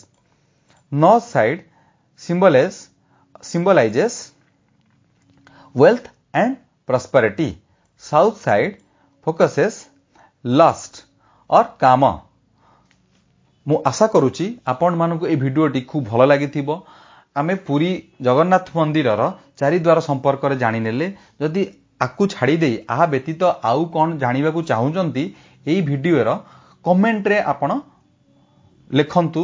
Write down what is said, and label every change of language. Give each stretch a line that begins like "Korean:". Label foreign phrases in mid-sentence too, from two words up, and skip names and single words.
English: North side symbolizes wealth and prosperity. South side focuses lust or kama.
Odia: ମୁଁ ଆଶା କରୁଛି ଆପଣମାନଙ୍କୁ ଏହି ଭିଡ଼ିଓଟି ଖୁବ୍ ଭଲ ଲାଗିଥିବ. ଆମେ ପୁରୀ ଜଗନ୍ନାଥ ମନ୍ଦିରର ଚାରିଦ୍ୱାର ସମ୍ପର୍କରେ ଜାଣିନେଲେ. ଯଦି ଆକୁ ଛାଡ଼ିଦେଇ ଏହା ବ୍ୟତୀତ ଆଉ କ'ଣ ଜାଣିବାକୁ ଚାହୁଁଛନ୍ତି ଏହି ଭିଡ଼ିଓର କମେଣ୍ଟରେ ଆପଣ ଲେଖନ୍ତୁ.